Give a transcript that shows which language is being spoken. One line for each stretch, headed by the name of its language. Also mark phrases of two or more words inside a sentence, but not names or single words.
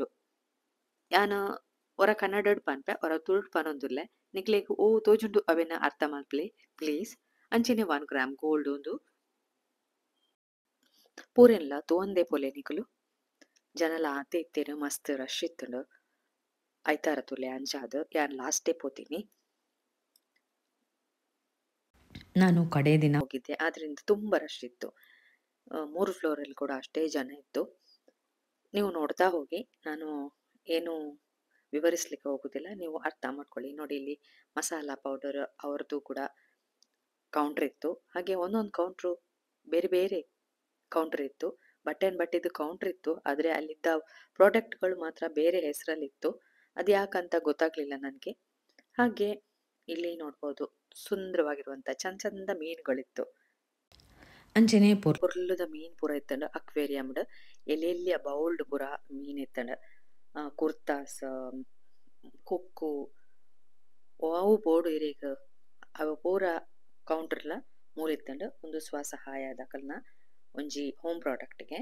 Tulu: ಯಾನ ಒರ ಕನ್ನಡಡ್ ಪನ್ಪೆ ಒರ ತುಳುಡ್ ಪನೊಂದುಲ್ಲೆ ನಿಕ್ಲೇಗ್ ಓ ತೋಜುಂಡು ಅವೆನ ಅರ್ಥ ಮಲ್ಪ್ಲೆ ಪ್ಲೀಸ್. ಅಂಚೆನೆ 1
English: gram gold
Tulu: ಒಂದು ಪೂರೆಲ್ಲ ತೋಂದೆ ಪೊಲೆ ನಿಕಲು. ಜನಲ ಆತೆ ಇತ್ತೇರು ಮಸ್ತ್ ರಶ್ ಇತ್ತಂಡು ಐತಾರ ತುಲೆ ಅಂಚಾದ ಯಾನ್ ಲಾಸ್ಟೇ ಪೋತೀನಿ.
Kannada: ನಾನು ಕಡೆ ದಿನ ಹೋಗಿದ್ದೆ, ಆದ್ರಿಂದ ತುಂಬಾ ರಶ್ ಇತ್ತು. 3 ಫ್ಲೋರ್ ಅಲ್ಲಿ ಕೂಡ ಅಷ್ಟೇ ಜನ ಇತ್ತು. ನೀವು ನೋಡ್ತಾ ಹೋಗಿ. ನಾನು ಏನು ವಿವರಿಸ್ಲಿಕ್ಕೆ ಹೋಗುದಿಲ್ಲ, ನೀವು ಅರ್ಥ ಮಾಡ್ಕೊಳ್ಳಿ. ನೋಡಿ ಇಲ್ಲಿ ಮಸಾಲಾ ಪೌಡರ್ ಅವ್ರದ್ದು ಕೂಡ ಕೌಂಟರ್ ಇತ್ತು. ಹಾಗೆ ಒಂದೊಂದು ಕೌಂಟ್ರು ಬೇರೆ ಬೇರೆ ಕೌಂಟರ್ ಇತ್ತು. ಬಟ್ಟೆದು ಕೌಂಟರ್ ಇತ್ತು, ಆದ್ರೆ ಅಲ್ಲಿದ್ದ ಪ್ರಾಡಕ್ಟ್ಗಳು ಮಾತ್ರ ಬೇರೆ ಹೆಸರಲ್ಲಿತ್ತು. ಅದು ಯಾಕಂತ ಗೊತ್ತಾಗ್ಲಿಲ್ಲ ನನಗೆ. ಹಾಗೆ ಇಲ್ಲಿ ನೋಡ್ಬೋದು ಸುಂದರವಾಗಿರುವಂತ ಚಂದ ಮೀನುಗಳಿತ್ತು.
Tulu: ಅಂಚೆನೆ ಪೊರ್ಲುದ ಮೀನ್ ಪೂರ ಇತ್ತಂಡ ಅಕ್ವೇರಿಯಂಡ್ ಎಲ್ಲೆಲ್ಲಿಯ ಬೌಲ್ಡ್ ಪೂರ ಮೀನ್ ಇತ್ತಂಡ ಕುರ್ತಾಸ್ ಕೊಕ್ಕು ಅವು ಬೋರ್ಡು ಇರೇಗ ಅವು ಪೂರ ಕೌಂಟರ್ಲ ಮೂಲಿತ್ತಂಡ ಒಂದು ಸ್ವಸಹಾಯ ದಕಲ್ನ ಒಂಜಿ
English: home product.